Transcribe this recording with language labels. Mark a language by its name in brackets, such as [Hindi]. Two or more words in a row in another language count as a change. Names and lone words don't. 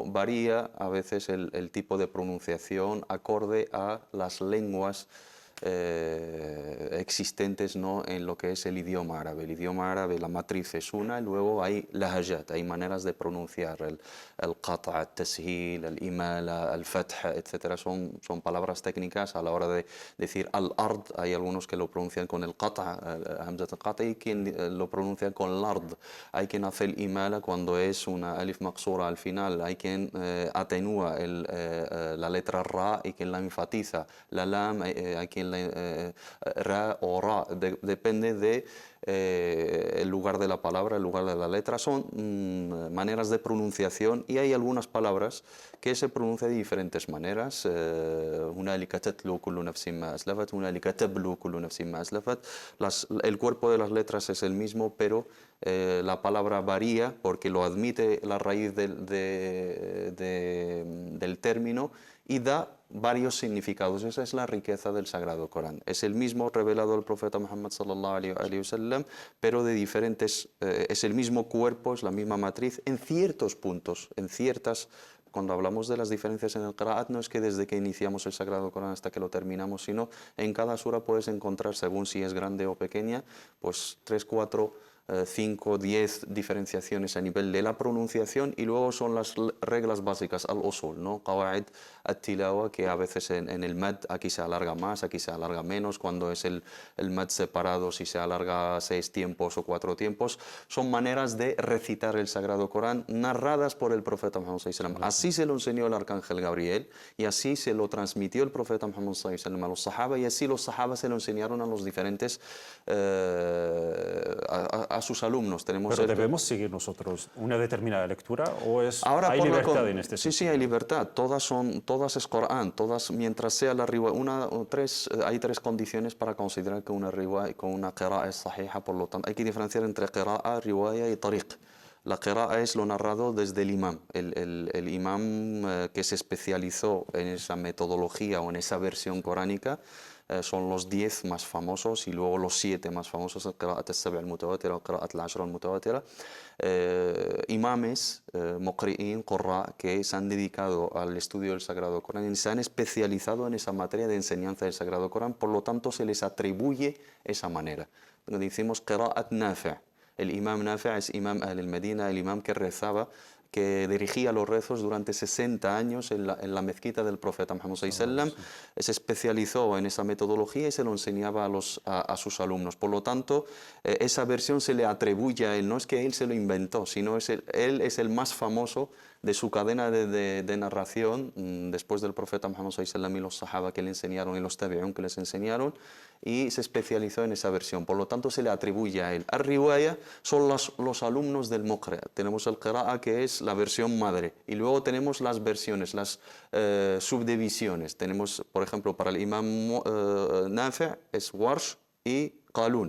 [Spanish] Varía a veces el tipo de pronunciación acorde a las lenguas existentes, ¿no?, en lo que es el idioma árabe. El idioma árabe, la matriz es una, y luego hay lahajat, hay maneras de pronunciar, el qata', el tashil, el imala, el fath, etc. Son palabras técnicas a la hora de decir al-ard. Hay algunos que lo pronuncian con el qata', [Arabic] همزة القطع', [Spanish] y quien lo pronuncia con el ard. Hay quien hace el imala cuando es una [Arabic] ألف مقصورة [Spanish] al final. Hay quien atenúa la letra ra y quien la enfatiza. La lam, hay quien ra o ra, depende de el lugar de la palabra, el lugar de la letra. Son maneras de pronunciación, y hay algunas palabras que se pronuncian de diferentes maneras. [Arabic] هنالك تتلو كل نفس ما أسلفت، هنالك تبلو كل نفس ما أسلفت. [Spanish] El cuerpo de las letras es el mismo, pero la palabra varía porque lo admite la raíz del término, y da varios significados. Esa es la riqueza del Sagrado Corán. Es el mismo revelado al profeta Muhammad [Arabic] صلى الله عليه وسلم, [Spanish] pero de diferentes, es el mismo cuerpo, es la misma matriz, en ciertos puntos, en ciertas. Cuando hablamos de las diferencias en el Qira'at, no es que desde que iniciamos el Sagrado Corán hasta que lo terminamos, sino en cada sura puedes encontrar, según si es grande o pequeña, pues 3, 4, 5, 10 diferenciaciones a nivel de la pronunciación, y luego son las reglas básicas, [Arabic] الأصول, ¿no?, قواعد التلاوة, [Spanish] que a veces en el mad aquí se alarga más, aquí se alarga menos. Cuando es el mad separado, si se alarga 6 tiempos o 4 tiempos. Son maneras de recitar el Sagrado Corán narradas por el profeta Muhammad [Arabic] صلى الله عليه وسلم. [Spanish] Así se lo enseñó el arcángel Gabriel, y así se lo transmitió el profeta Muhammad [Arabic] صلى الله عليه وسلم [Spanish] a los sahaba, y así los sahaba se lo enseñaron a los diferentes a sus alumnos. ¿Pero debemos seguir nosotros una determinada lectura, o ahora, hay libertad en este sentido? Sí, hay libertad. Todas es Corán, todas, mientras sea la riwaya. Hay 3 condiciones para considerar que una riwaya con una qira'a es sahihah. Por lo tanto, hay que diferenciar entre qira'a, riwaya y tariq. La qira'a es lo narrado desde el imam. El imam que se especializó en esa metodología o en esa versión coránica. Son los 10 más famosos, y luego los 7 más famosos, el [Arabic] قراءات السبع المتواترة, [Spanish] el [Arabic] قراءات العشر المتواترة. Imames, مقرئين، قراء, [Spanish] que se han dedicado al estudio del Sagrado Corán y se han especializado en esa materia de enseñanza del Sagrado Corán, por lo tanto se les atribuye esa manera. Decimos [Arabic] قراءات نافع'. [Spanish] El imam Nafi' es [Arabic] إمام المدينة, [Spanish] el imam que rezaba que dirigía los rezos durante 60 años en la mezquita del profeta Muhammad [Arabic] صلى الله عليه وسلم. [Spanish] Se especializó en esa metodología y se lo enseñaba a sus alumnos. Por lo tanto, esa versión se le atribuye a él. No es que él se lo inventó, sino él es el más famoso de su cadena de narración, después del profeta Muhammad [Arabic] صلى الله عليه وسلم [Spanish] y los sahaba que le enseñaron y los tabi'un que les enseñaron, y se especializó en esa versión. Por lo tanto, se le atribuye a él. Al-Riwaya son los alumnos del Muqri'. Tenemos el Qira'a, que es la versión madre, y luego tenemos las versiones, las subdivisiones. Tenemos, por ejemplo, para el imam Nafi' es Warsh y Qalun.